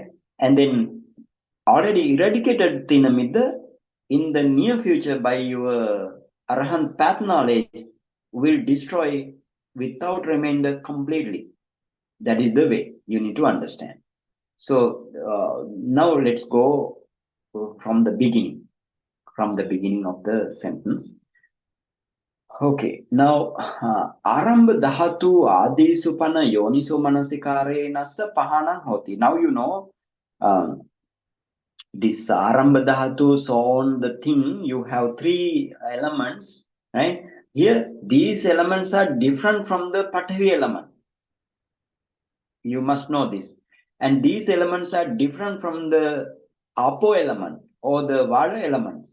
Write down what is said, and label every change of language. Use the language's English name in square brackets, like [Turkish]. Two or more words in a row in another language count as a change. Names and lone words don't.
[English] And then already eradicated Thina-Middha in the near future by your Arahant path knowledge will destroy without remainder completely. That is the way you need to understand. So now let's go from the beginning of the sentence. Okay, now [Pali] Arambha Dhatu Adi Supana Yoniso Manasikare Nasa Pahana Hoti. [English] Now you know this [Pali] Arambha Dhatu, [English] so on the thing, you have three elements, right? Here, these elements are different from the Pathavi element. You must know this. And these elements are different from the Apo element or the Vada elements.